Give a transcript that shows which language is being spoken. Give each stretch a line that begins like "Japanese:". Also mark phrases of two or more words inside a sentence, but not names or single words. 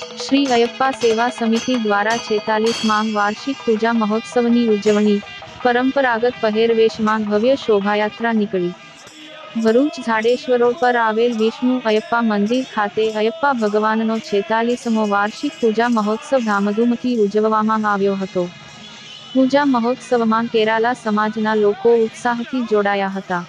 Gujarati: શ્રી અયપ્પા સેવા સમિતિ દ્વારા 46મા વાર્ષિક પૂજા મહોત્સવની ઉજવણી પરંપરાગત પહેરવેશમાં ભવ્ય શોભાયાત્રા નીકળી। ભરૂચ ઝાડેશ્વર રોડ પર આવેલ વિષ્ણુ અયપ્પા મંદિર ખાતે અયપ્પા ભગવાનનો 46મો વાર્ષિક પૂજા મહોત્સવ ધામધૂમથી ઉજવવામાં આવ્યો હતો। પૂજા મહોત્સવમાં કેરાલા સમાજના લોકો ઉત્સાહથી જોડાયા હતા।